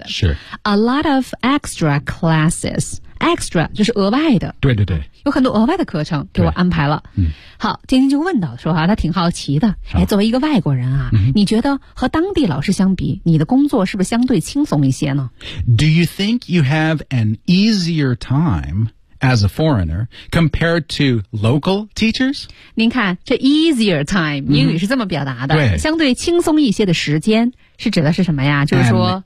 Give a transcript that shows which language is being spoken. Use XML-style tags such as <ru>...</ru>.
<zh>mm-hmm. 是</zh> <en>a lot of extra classes extra</en> <zh>就是额外的对对对有很多额外的课程给我安排了、嗯、好今天就问到说、啊、他挺好奇的、哎、作为一个外国人啊、嗯、你觉得和当地老师相比你的工作是不是相对轻松一些呢</zh> <en>Do you think you have an easier time as a foreigner compared to local teachers?</en> <zh>您看这 easier time 英语是这么表达的、嗯、对相对轻松一些的时间是指的是什么呀就是说</zh>